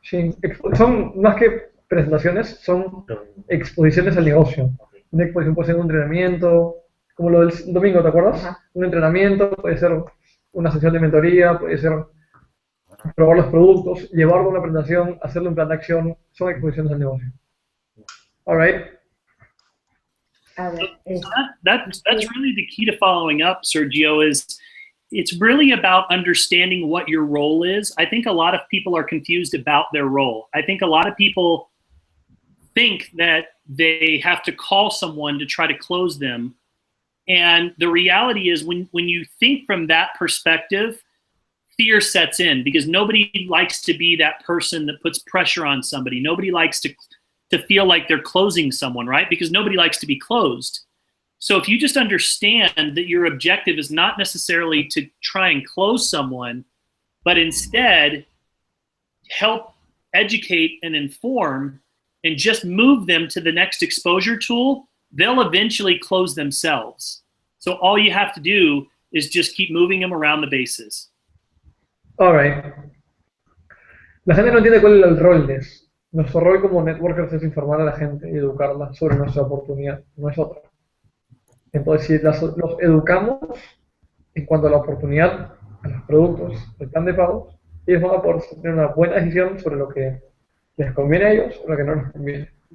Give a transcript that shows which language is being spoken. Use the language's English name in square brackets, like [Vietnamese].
[Spanish] Sí, son más que presentaciones, son exposiciones al negocio. Una exposición puede ser un entrenamiento, como lo del domingo, ¿te acuerdas? Ajá. Un entrenamiento, puede ser una sesión de mentoría, puede ser probar los productos, llevarlo a una presentación, hacerle un plan de acción, son exposiciones al negocio. [English] All right. [Spanish] A ver, [English] That's really the key to following up, Sergio, is it's really about understanding what your role is. I think a lot of people are confused about their role. I think a lot of people think that they have to call someone to try to close them. And the reality is when you think from that perspective, fear sets in because nobody likes to be that person that puts pressure on somebody. Nobody likes to feel like they're closing someone, right? Because nobody likes to be closed. So if you just understand that your objective is not necessarily to try and close someone, but instead help educate and inform and just move them to the next exposure tool, they'll eventually close themselves. So all you have to do is just keep moving them around the bases. All right. [Spanish] La gente no entiende cuál es el rol de eso. Nuestro rol como networkers es informar a la gente y educarla sobre nuestra oportunidad, no es otra. Entonces, si los educamos en cuanto a la oportunidad, a los productos, el plan de pagos, ellos van a poder tener una buena decisión sobre lo que les conviene a ellos o lo que no les conviene.